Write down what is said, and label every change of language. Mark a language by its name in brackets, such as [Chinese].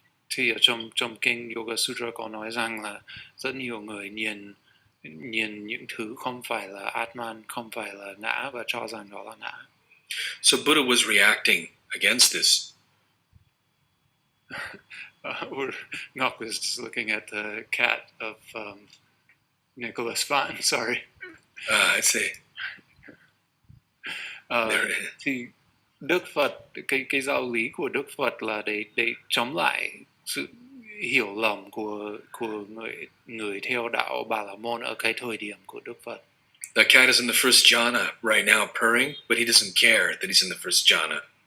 [Vietnamese] Thì ở trong kinh Yoga Sutra có nói rằng là rất nhiều người nhìn những thứ không phải là Atman, không phải là ngã và cho rằng đó là ngã. [English] So Buddha was reacting against this. Ngọc was looking at the cat of Nicholas Fun, sorry. I see. [Vietnamese] Thì Đức Phật, cái giáo lý của Đức Phật là để chống lại sự hiểu lầm của người theo đạo Bà La Môn ở cái thời điểm của Đức Phật. [English] That cat is in the first jhana right now, purring, but he doesn't care that he's in the first jhana.